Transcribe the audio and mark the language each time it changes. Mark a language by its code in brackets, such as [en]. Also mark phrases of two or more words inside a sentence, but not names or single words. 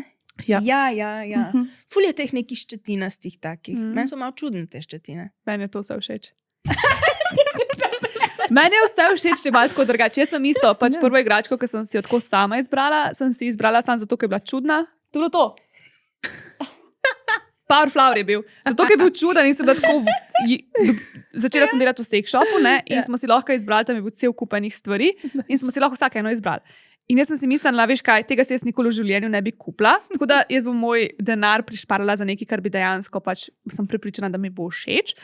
[sl] Ja. Ja. Ful je teh nekih ščetinastih takih. Meni so malo čudne te ščetine. Meni je to vse všeč. Meni je vse všeč, če malo tako drugače. Jaz sem isto, pač prvo igračko, ki sem si jo tako sama izbrala, sem si izbrala samo zato, ker je bila čudna. To je bilo to. Power Flower je bil. Zato, ker je bil čuden in sem bila tako... Začela sem delati v sex shopu, ne, in smo si lahko izbrali, tam je bil cel kup enih stvari in smo si lahko vsak eno izbrali. In jaz sem si mislila, veš kaj, tega si jaz nikoli v življenju ne bi kupila, tako da jaz bom moj denar prišparala za nekaj, kar bi dejansko pač sem prepričana, da mi bo všeč.